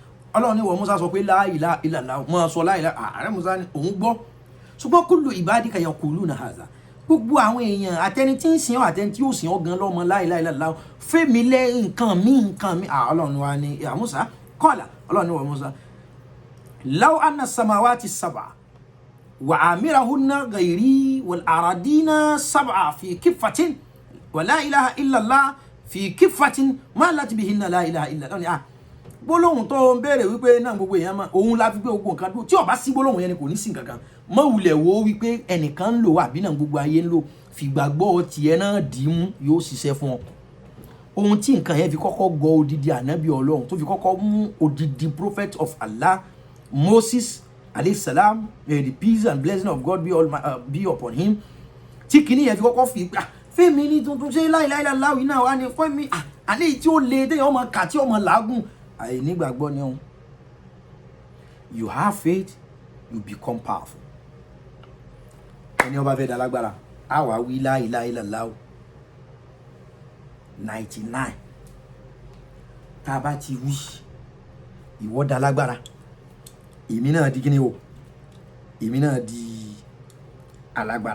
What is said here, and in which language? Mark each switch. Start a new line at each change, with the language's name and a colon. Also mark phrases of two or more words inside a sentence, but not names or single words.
Yoruba: Ọlọ́run ní ìwọ Mùsá sọ pé
Arabic: لا إله إلا الله.
Yoruba: Mọ́ sọ
Arabic: لا إله.
Yoruba: Ààrẹ Mùsá ní òun gbọ́. Ṣùgbọ́n
Arabic: كل عبادك يقولون هذا.
Yoruba: Gbogbo àwọn èèyàn àtẹni tí ń sìn ọ́ àtẹni tí ó sìn ọ́ gan lọ́mọ
Arabic: لا إله إلا الله.
Yoruba: Fẹ́mi lẹ́ nǹkan mi. Ọlọ́run wa ní ya Mùsá. Qala Ọlọ́run ní wa Mùsá.
Arabic: لو أن السماوات السبع وعامرهن غيري والأرضين السبع في كفة ولا إله إلا الله في كفة مالت بهن لا إله إلا الله.
Yoruba: Gbólóhùn tó ń béèrè wípé náà gbogbo èèyàn máa òun la fi gbé gbogbo nǹkan dúró, tí ó bá sí gbólóhùn yẹn ni kò ní sí nǹkan kan. Má wulẹ̀ wo wípé ẹnìkan ń lò àbí náà gbogbo ayé ń lò, fìgbàgbọ́ tiẹ̀ náà dì í mú, yóò ṣiṣẹ́ fún ọ. Ohun tí nǹkan yẹn fi kọ́kọ́ gọ odidi ànábì Ọlọ́run, tó fi kọ́kọ́ mú odidi
English: prophet of Allah Moses
Arabic: عليه السلام,
English: the peace and blessing of God be upon him.
Yoruba: Tí kìíní yẹn fi kọ́kọ́ fi fẹ́mi ní tuntun ṣe
Arabic: لا إله إلا الله
Yoruba: náà wá ní fẹ́mi àlẹ́ tí ó le téèyàn ọmọ kà tí ọmọ làágùn. Àìnígbàgbọ́ ni ohun.
English: You have faith, you become powerful.
Yoruba: Ẹni ó bá fẹ́ dá lágbára, a wá wí
Arabic: لا إله إلا الله
Yoruba: 99. Tá a bá ti wí, ìwọ dá lágbára. Èmi náà di kíni o? Èmi náà di alágbára.